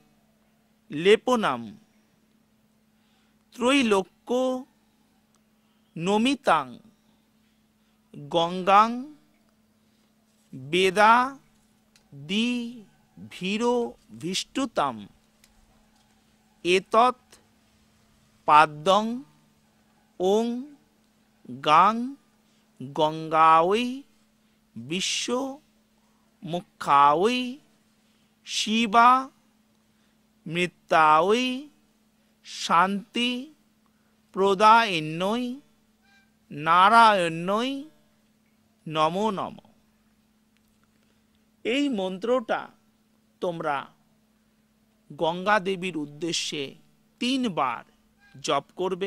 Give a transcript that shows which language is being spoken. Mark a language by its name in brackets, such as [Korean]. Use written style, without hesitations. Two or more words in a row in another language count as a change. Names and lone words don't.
[Sanskrit] লেপনাম ত্রৈলোক্য নমিতাং গঙ্গাং বেদা দি ভীরো ভিষ্টুতাম এতৎ পাদ্যং ওং গাং গঙ্গাওই বিশ্ব মুখাওই শিবা মৃত্যাওই শান্তি প্রদায়ন্যই নারায়ণই নমো নম। [Bangla] এই মন্ত্রটা তোমরা গঙ্গা দেবীর উদ্দেশ্যে 3 বার জপ করবে।